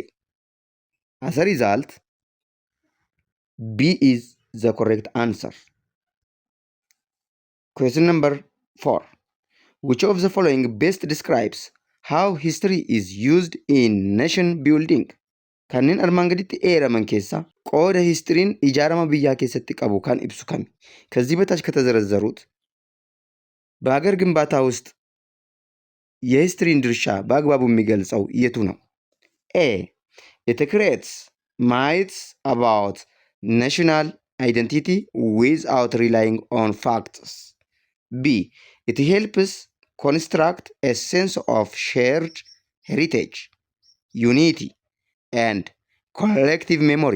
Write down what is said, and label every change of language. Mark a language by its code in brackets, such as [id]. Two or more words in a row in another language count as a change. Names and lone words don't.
[en] As a result, B is the correct answer. Question number 4. Which of the following best describes how history is used in nation building? [om] Kanneen armaan gaditti eeraman keessa qooda histiriin ijaarama biyyaa keessatti qabu kan ibsu kami? [am] ከዚህ በታች ከተዘረዘሩት በሀገር ግንባታ ውስጥ የሂስትሪን ድርሻ በአግባቡ የሚገልጸው የቱ ነው? [en] A. It creates myths about national identity without relying on facts. B. It helps construct a sense of shared heritage, unity, and collective memory.